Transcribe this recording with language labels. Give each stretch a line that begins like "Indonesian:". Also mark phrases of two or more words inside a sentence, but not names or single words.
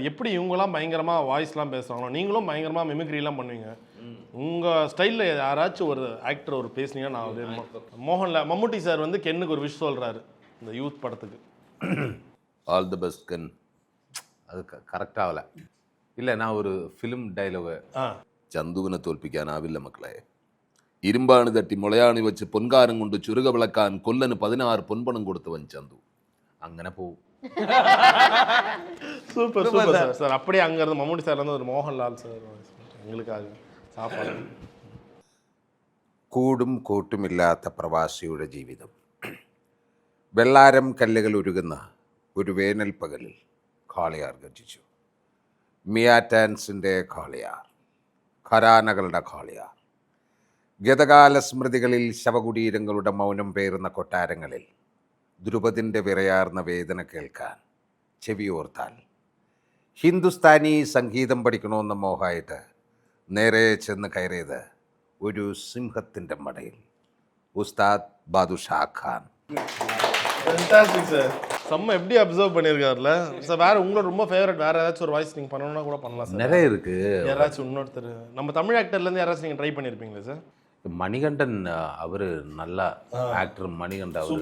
Tamil: எப்படி இவங்களாம் பயங்கரமாக வாய்ஸ்லாம் பேசுகிறாங்களோ நீங்களும் பயங்கரமாக மிமிக்ரிலாம் பண்ணுவீங்க. உங்கள் ஸ்டைலில் யாராச்சும் ஒரு ஆக்டர் ஒரு பேசுனீங்கன்னா நான் வந்து மோகன்ல மம்முட்டி சார் வந்து கென்னுக்கு ஒரு விஷ் சொல்கிறாரு இந்த யூத் படத்துக்கு.
English: All the best
Tamil: கன். அது கரெக்டாகல இல்லை. நான் ஒரு ஃபிலிம் டைலாഗ്
Malayalam: ചന്തുവിനെ തോൽപ്പിക്കാനാവില്ല മക്കളെ. ഇരുമ്പാണ് തട്ടി മുളയാണി വെച്ച് പൊൻകാരം കൊണ്ട് ചുരുക വിളക്കാൻ കൊല്ലന് 16 പൊൻപണം കൊടുത്തവൻ ചന്തു. അങ്ങനെ പോവും.
Tamil: சூப்பர் சூப்பர் சார். சார் அப்படியே அங்கேருந்து மம்முட்டி சார் வந்து ஒரு மோகன்லால் சார் எங்களுக்காக சாப்பாடு.
Malayalam: കൂടും കൂട്ടുമില്ലാത്ത പ്രവാസിയുടെ ജീവിതം. വെള്ളാരം കല്ലുകൾ ഉരുകുന്ന ഒരു വേനൽ പകലിൽ കാളിയാർ ഗർജിച്ചു. മിയാറ്റാൻസിൻ്റെ കാളിയാർ, ഖരാനകളുടെ കാളിയാർ, ഗതകാല സ്മൃതികളിൽ ശവകുടീരങ്ങളുടെ മൗനം പേറുന്ന കൊട്ടാരങ്ങളിൽ ദ്രുപതിൻ്റെ വിറയാർന്ന വേദന കേൾക്കാൻ ചെവിയോർത്താൽ ഹിന്ദുസ്ഥാനി സംഗീതം പഠിക്കണമെന്ന മോഹമായിട്ട് നേരെ ചെന്ന് കയറിയത് ഒരു സിംഹത്തിൻ്റെ മടയിൽ. ഉസ്താദ് ബാദുഷാ ഖാൻ.
Tamil: ஃபேண்டாஸ்டிக் சார். செம்ம எப்படி அப்சர்வ் பண்ணியிருக்காருல சார். வேற உங்களோட ரொம்ப ஃபேவரட் வேற ஏதாச்சும் ஒரு வாய்ஸ் நீங்கள் பண்ணணும்னா கூட பண்ணலாம் சார். நிறைய இருக்கு. யாராச்சும் இன்னொருத்தர் நம்ம தமிழ் ஆக்டர்லேருந்து யாராச்சும் நீங்கள் ட்ரை பண்ணியிருப்பீங்களா சார்? மணிகண்டன் அவர் நல்ல ஆக்டர். மணிகண்டன் அவர்